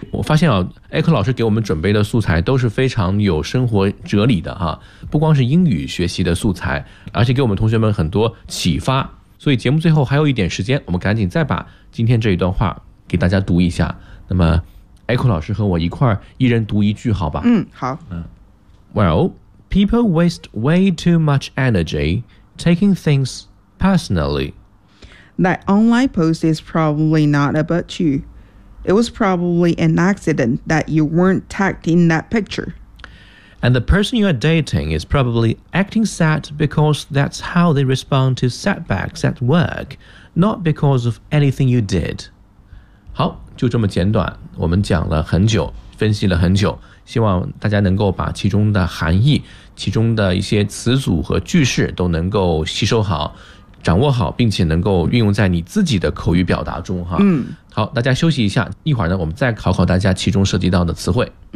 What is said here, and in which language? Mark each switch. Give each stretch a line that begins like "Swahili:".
Chinese: 我发现啊，艾克老师给我们准备的素材都是非常有生活哲理的啊，不光是英语学习的素材，而且给我们同学们很多启发。所以节目最后还有一点时间，我们赶紧再把今天这一段话给大家读一下。那么 Echo 老师和我一块儿一人读一句好吧。好。
English: Well, people waste way too much energy taking things personally. That online post is probably not about you. It was probably an accident that you weren't tagged in that picture. And the person you are dating is probably acting sad because that's how they respond to setbacks at work, not because of anything you did.
Chinese: 好，就这么简短，我们讲了很久，分析了很久，希望大家能够把其中的含义，其中的一些词组和句式都能够吸收好，掌握好，并且能够运用在你自己的口语表达中哈。好，大家休息一下，一会儿呢，我们再考考大家其中涉及到的词汇。